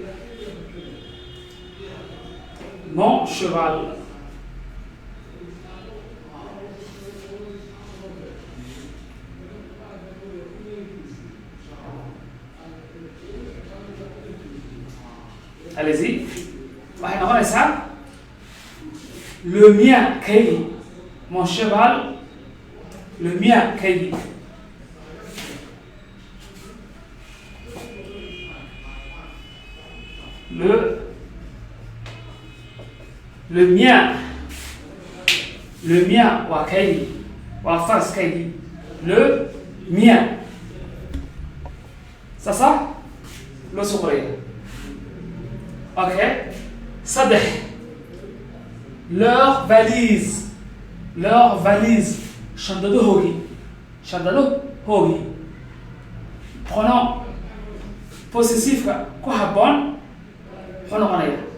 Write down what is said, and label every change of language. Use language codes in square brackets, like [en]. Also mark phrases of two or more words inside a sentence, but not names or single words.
[fr] mon cheval allez-y [so] waxay noqonaysaa [fr] le mien kaygi mon cheval le mien kaygi le mien [so] waa kaygi waa fars kaygi [fr] le mien c'est ça [so] loo soo qoraya ok saddex [fr] leur valise [so] shandadahoogii [fr] pronom possessifka [so] ku habboon muxuu noqonaya